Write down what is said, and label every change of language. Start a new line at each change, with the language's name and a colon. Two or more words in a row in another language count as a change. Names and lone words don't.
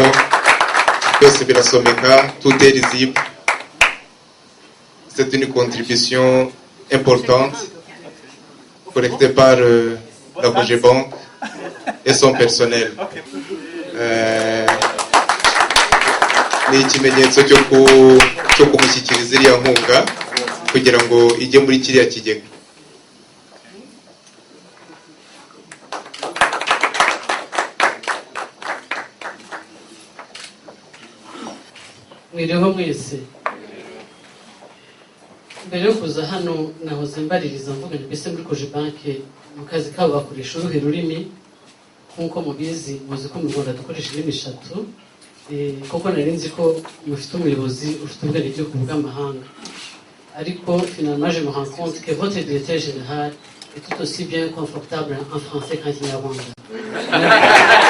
Kinyarwanda: Byose birasomeka,
French: tout est lisible. C'est une contribution importante collectée par la Cogebanque et son personnel.
Kinyarwanda: Ni ikimenyetso cyo kumushyikiriza iriya nkunga kugira ngo ijye muri kiriya kigega. Mwiriho mwese. Mbere yo kuza hano nahoze mbaririza mvuga nti mbese muri Cogebanque mu kazi kabo bakoresha uruhe rurimi nk'uko mubizi muzi ko mu Rwanda dukoresha indimi 3 koko nari nzi ko mufite umuyobozi ufite ubwenge byo kuvuga amahanga ariko
French: finalement je me rends compte que votre directeur général est tout aussi bien confortable en français qu'en kinyarwanda.